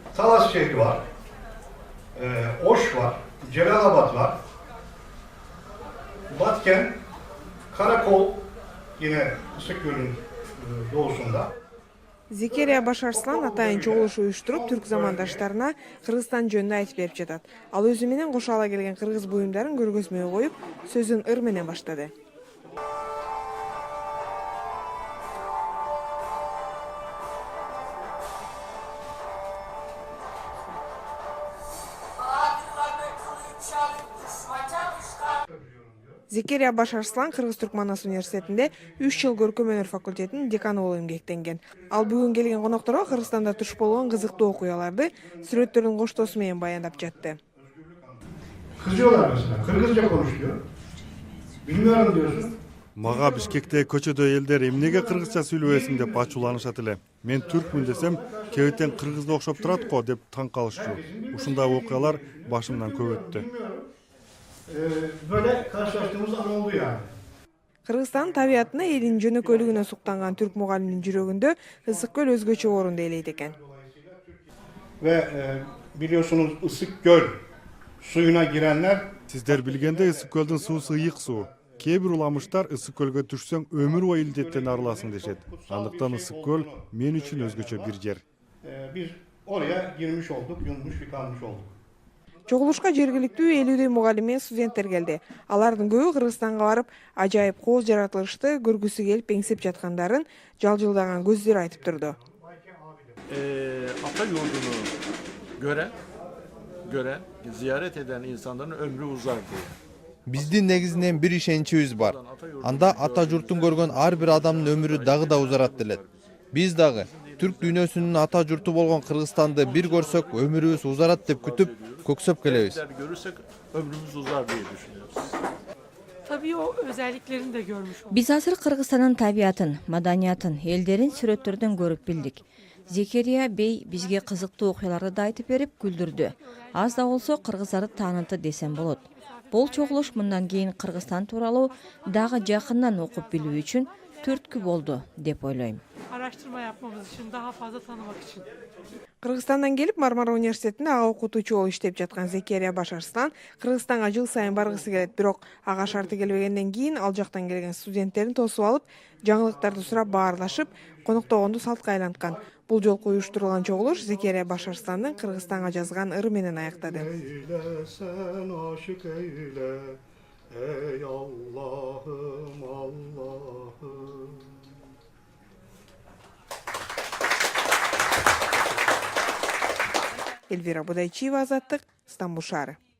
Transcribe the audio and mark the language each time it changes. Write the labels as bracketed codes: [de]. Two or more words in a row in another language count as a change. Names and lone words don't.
[tr] Talas şehri var. Oş var. Celalabad var. Batken, Karakol yine Isıkgöl'ün doğusunda. [ky] Zekeriya Башарслан атайын чогулуш уюштуруп, түрк замандаштарына Кыргызстан жөнүндө айтып берип жатат. Ал өзү менен кошо ала келген кыргыз буюмдарын көргөзмөгө коюп, сөзүн ыр менен баштады. Zekeriya Башарслан Кыргыз-Түрк Манас университетинде 3 жыл көркөм өнөр факультетинин деканы болуп эмгектенген. Ал бүгүн келген конокторго Кыргызстанда туш болгон кызыктуу окуяларды сүрөттөрдүн коштоосу менен баяндап жатты. [tr] Kızıyorlar mesela. Kırgızca konuşuyor. Bilmiyorum diyorsun. [ky] Мага Бишкекте көчөдө элдер эмнеге кыргызча сүйлөбөсүң деп ачууланышат эле. Мен түркмүн десем, кебетен кыргызга окшоп турат го деп таң калышчу. Ушундай окуялар башымдан көп өттү. [tr] Böyle karşılaştığımız an oldu yani. [ky] Кыргызстандын табиятына, элинин жөнөкөйлүгүнө суктанган түрк мугалимдин жүрөгүндө Ысык-Көл өзгөчө орунду ээлейт экен. [tr] Ve biliyorsunuz Isıkgöl suyuna girenler [ky] Сиздер билгендей, Ысык-Көлдүн суусу ыйык суу. Кээ бир уламыштар Ысык-Көлгө түшсөң өмүр бою илдеттен арыласың дешет. Андыктан Ысык-Көл мен үчүн өзгөчө бир жер. [tr] biz oraya girmiş olduk, yunmuş yıkanmış olduk. [ky] Чогулушка жергиликтүү 50 мугалим менен студенттер келди. Алардын көбү Кыргызстанга барып, ажайып кол жаратылышты көргүсү келип эңсеп жаткандарын жалжылдаган көздөр айтып турду. [tr] Ata yurdunu gören, ziyaret eden insanların ömrü uzar diye. [ky] Биздин негизинен бир ишеничибиз бар. Анда ата журтун көргөн ар бир адамдын өмүрү дагы да узарат делет. Биз дагы түрк дүйнөсүнүн ата журту болгон Кыргызстанды бир көрсөк, өмүрүбүз узарат деп күтүп, көксөп келебиz. [tr] Görürsek ömrümüz uzar diye düşünüyoruz. Tabii o özelliklerini de görmüş olduk. [ky] Биз азыр Кыргызстандын табиятын, маданиятын, элдерин сүрөттөрдөн көрүп билдик. Зекерия бей бизге кызыктуу окуяларды да айтып берип күлдүрдү. Аз да болсо кыргыздарды таанытты десем болот. Бул чогулуш мындан кийин Кыргызстан тууралуу дагы жакындан окуп билүү үчүн түрткү болду деп ойлойм. [tr] Araştırma yapmamız için, daha fazla tanımak için. [ky] Кыргызстандан келип Мармара университетинде ага окутуучу болуп иштеп жаткан Zekeriya Башарслан Кыргызстанга жыл сайын баргысы келет, бирок ага шарты келбегенден кийин ал жактан келген студенттерин тосуп алып, жаңылыктарды сурап баарлашып, коноктогонду салтка айланткан. Бул жолку уюштурулган чогулуш Zekeriya Башарсландын Кыргызстанга жазган ыры менен аяктады. [tr] Eyle sen aşık eyle, ey Allah'ım Allah'ım. [ky] Эльвира Будайчиева, Азаттык, Стамбул шаары.